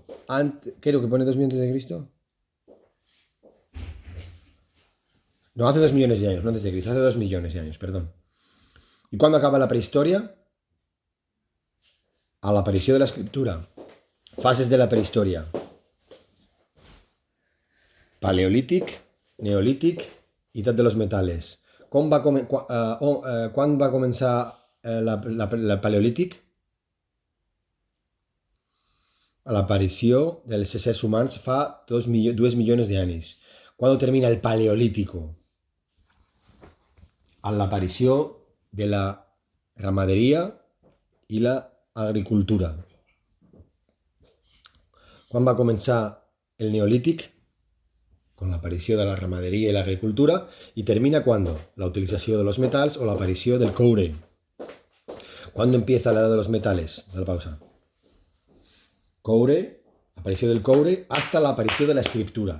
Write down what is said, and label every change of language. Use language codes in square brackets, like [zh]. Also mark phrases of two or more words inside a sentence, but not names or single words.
[es] Creo que pone 2 millones de Cristo. No, hace 2 millones de años, no antes de Cristo, hace 2 millones de años, perdón. ¿Y cuándo acaba la prehistoria? A la aparición de la escritura. Fases de la prehistoria. [ca] Paleolític, neolític i [es] edad de los metales. [ca] Quan va començar el Paleolític? A l'aparició dels éssers humans fa 2 [es] millones de [ca] anys. [es] ¿Cuándo termina el Paleolítico? [ca] A l'aparició de la ramaderia i la agricultura. Quan va començar el Neolític? [es] Con la aparición de la ramadería y la agricultura, y termina ¿cuándo? La utilización de los metales o la aparición del cobre. ¿Cuándo empieza la edad de los metales? Da la pausa. Cobre, aparición del cobre, hasta la aparición de la escritura.